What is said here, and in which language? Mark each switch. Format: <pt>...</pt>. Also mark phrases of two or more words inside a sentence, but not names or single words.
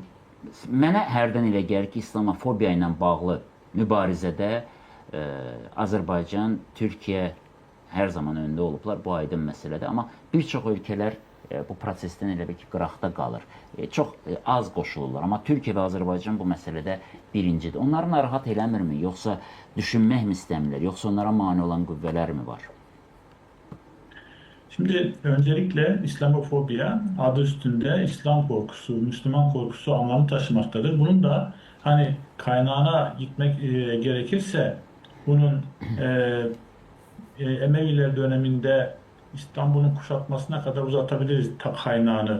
<az>Mənə hərdən elə gəlir ki, İslamofobiya ilə bağlı mübarizədə Azərbaycan, Türkiyə hər zaman öndə olublar, bu aydın məsələdir. Amma bir çox ölkələr bu prosesdən elə bir ki, qıraqda qalır. Çox az qoşulurlar. Amma Türkiyə və Azərbaycan bu məsələdə birincidir. Onları narahat eləmirmi, yoxsa düşünmək mi istəmirlər, yoxsa onlara mane olan qüvvələr mi var?</az> <tr>Şimdi öncelikle İslamofobiya adı üstünde İslam korkusu, Müslüman korkusu anlamı taşımaktadır. Bunun da hani kaynağına gitmek gerekirse bunun Emeviler döneminde İstanbul'un kuşatmasına kadar uzatabiliriz kaynağını.</tr>